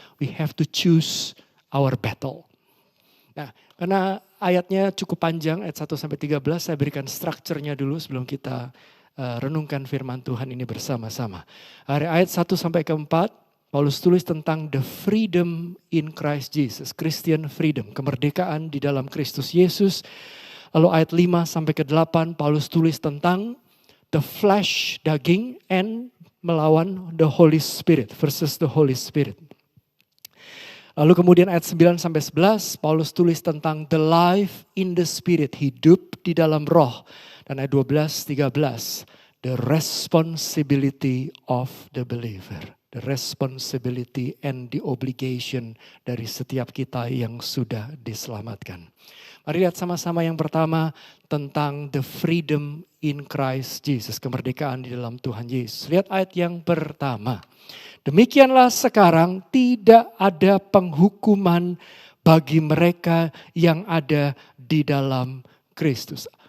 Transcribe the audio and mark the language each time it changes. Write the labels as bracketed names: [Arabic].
[English] We have to choose our battle. [Indonesian] Nah, karena ayatnya cukup panjang, ayat 1-13, saya berikan strukturnya dulu sebelum kita renungkan firman Tuhan ini bersama-sama. Ayat 1-4, Paulus tulis tentang [English] the freedom in Christ Jesus, Christian freedom, [Indonesian] kemerdekaan di dalam Kristus Yesus. Lalu ayat 5-8, Paulus tulis tentang [English] the flesh, [Indonesian] daging, [English] and [Indonesian] melawan [English] the Holy Spirit versus the Holy Spirit. [Indonesian] Lalu kemudian ayat 9-11, Paulus tulis tentang [English] the life in the spirit, [Indonesian] hidup di dalam roh. Dan ayat 12-13, [English] the responsibility of the believer. The responsibility and the obligation [Indonesian] dari setiap kita yang sudah diselamatkan. Mari lihat sama-sama yang pertama tentang [English] the freedom in Christ Jesus. [Indonesian] Kemerdekaan di dalam Tuhan Yesus. Lihat ayat yang pertama. Demikianlah sekarang tidak ada penghukuman bagi mereka yang ada di dalam Kristus.